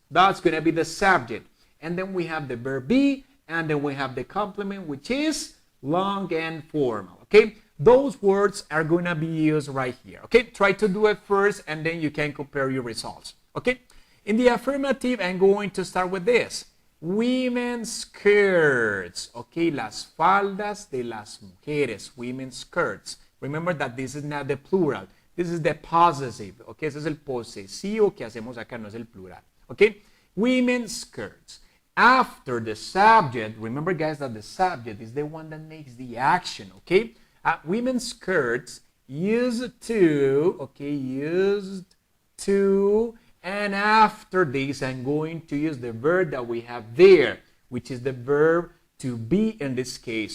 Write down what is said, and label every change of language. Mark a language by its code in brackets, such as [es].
[en] That's going to be the subject. And then we have the verb be, and then we have the complement, which is long and formal. Okay, those words are going to be used right here. Okay, try to do it first, and then you can compare your results. Okay. In the affirmative, I'm going to start with this. Women's skirts. [es] Okay, las faldas de las mujeres. [en] Women's skirts. Remember that this is not the plural. This is the possessive. [es] Okay, ese es el posesivo que hacemos acá, no es el plural. [en] Okay, women's skirts. After the subject, remember guys that the subject is the one that makes the action. Okay, women's skirts used to. Okay, used to. And after this, I'm going to use the verb that we have there, which is the verb to be in this case.